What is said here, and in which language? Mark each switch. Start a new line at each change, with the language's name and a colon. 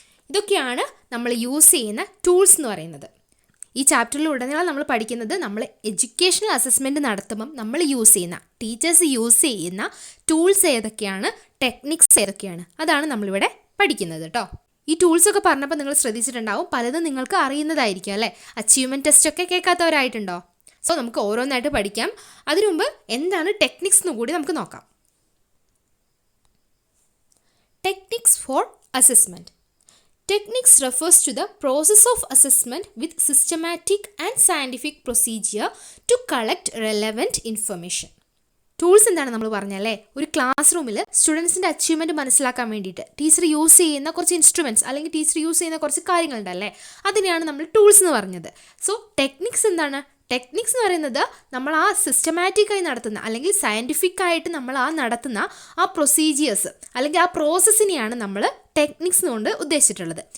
Malayalam: ഇതൊക്കെയാണ് നമ്മൾ യൂസ് ചെയ്യുന്ന ടൂൾസ് എന്ന് പറയുന്നത്. ഈ ചാപ്റ്ററിലുടനീളം നമ്മൾ പഠിക്കുന്നത് നമ്മൾ എഡ്യൂക്കേഷണൽ അസസ്മെൻറ്റ് നടത്തുമ്പം നമ്മൾ യൂസ് ചെയ്യുന്ന, ടീച്ചേഴ്സ് യൂസ് ചെയ്യുന്ന ടൂൾസ് ഏതൊക്കെയാണ്, ടെക്നിക്സ് ഏതൊക്കെയാണ്, അതാണ് നമ്മളിവിടെ പഠിക്കുന്നത് കേട്ടോ. ഈ ടൂൾസൊക്കെ പറഞ്ഞപ്പോൾ നിങ്ങൾ ശ്രദ്ധിച്ചിട്ടുണ്ടാവും, പലതും നിങ്ങൾക്ക് അറിയുന്നതായിരിക്കും അല്ലേ. അച്ചീവ്മെൻറ്റ് ടെസ്റ്റൊക്കെ കേൾക്കാത്തവരായിട്ടുണ്ടോ? സോ നമുക്ക് ഓരോന്നായിട്ട് പഠിക്കാം. അതിനു മുമ്പ് എന്താണ് ടെക്നിക്സ് എന്ന് കൂടി നമുക്ക് നോക്കാം.
English: Techniques for assessment. Techniques refers to the process of assessment with systematic and scientific procedure to collect relevant information.
Malayalam: Tools എന്താണ് നമ്മൾ പറഞ്ഞല്ലേ, ഒരു ക്ലാസ് റൂമിൽ സ്റ്റുഡൻസിൻ്റെ അച്ചീവ്മെൻറ്റ് മനസ്സിലാക്കാൻ വേണ്ടിയിട്ട് ടീച്ചർ യൂസ് ചെയ്യുന്ന കുറച്ച് ഇൻസ്ട്രുമെൻറ്റ്സ് അല്ലെങ്കിൽ ടീച്ചർ യൂസ് ചെയ്യുന്ന കുറച്ച് കാര്യങ്ങളുണ്ടല്ലേ, അതിനെയാണ് നമ്മൾ ടൂൾസ് എന്ന് പറഞ്ഞത്. സോ ടെക്നിക്സ് എന്താണ്? ടെക്നിക്സ് എന്ന് പറയുന്നത് നമ്മൾ ആ സിസ്റ്റമാറ്റിക്കായി നടത്തുന്ന അല്ലെങ്കിൽ സയൻറ്റിഫിക് ആയിട്ട് നമ്മൾ നടത്തുന്ന ആ പ്രൊസീജിയേഴ്സ് അല്ലെങ്കിൽ ആ പ്രോസസ്സിനെയാണ് നമ്മൾ ടെക്നിക്സ് കൊണ്ട് ഉദ്ദേശിച്ചിട്ടുള്ളത്.